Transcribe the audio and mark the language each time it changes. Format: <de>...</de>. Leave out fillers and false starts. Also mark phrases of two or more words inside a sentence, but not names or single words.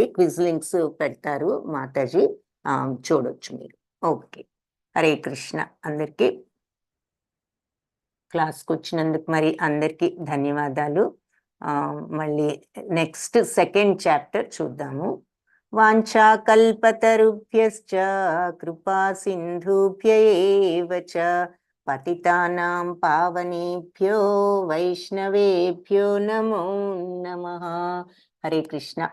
<en>quiz links</en> <te>పెడతారు మాతాజీ, చూడొచ్చు మీరు. ఓకే, హరే కృష్ణ. అందరికీ క్లాస్కి వచ్చినందుకు మరి అందరికీ ధన్యవాదాలు. మళ్ళీ</te> <en>next second chapter</en> <te>చూద్దాము.</te> <sa>వాంఛా కల్పతరుభ్యశ్చ కృపా సింధుభ్య ఏవ చ పతితానాం పావనేభ్యో వైష్ణవేభ్యో నమో నమః.</sa> <te>హరే కృష్ణ.</te>